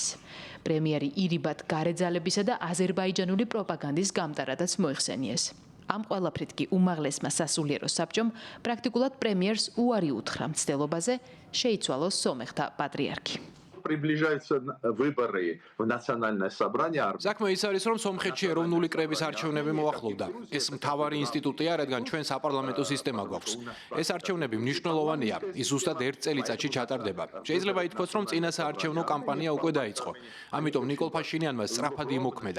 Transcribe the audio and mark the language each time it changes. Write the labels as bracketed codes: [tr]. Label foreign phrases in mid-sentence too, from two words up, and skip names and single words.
[ka] პრემიერი ირიბად გარეძალებისა და აზერბაიჯანული პროპაგანდის გამტარადაც მოიხსენიეს. ამ ყველაფრით კი უმაღლესმა სასულიერო საბჭომ პრაქტიკულად პრემიერს უარი უთხრა მცდელობაზე შეიცვალოს სომეხთა პატრიარქი. [ru] Приближаются выборы в национальное собрание. [ka] საქმე ის არის, რომ სომხეთში ეროვნული კრების არჩევნები მოახლოვდა. ეს მთავარი ინსტიტუტია, რადგან ჩვენ საპარლამენტო სისტემა გვაქვს. ეს არჩევნები მნიშვნელოვანია, ის ზუსტად 1 წელიწადში ჩატარდება. შეიძლება ითქვას, რომ წინა საარჩევნო კამპანია უკვე დაიწყო. ამიტომ ნიკოლ ფაშინიანმა სწრაფად იმოქმედა.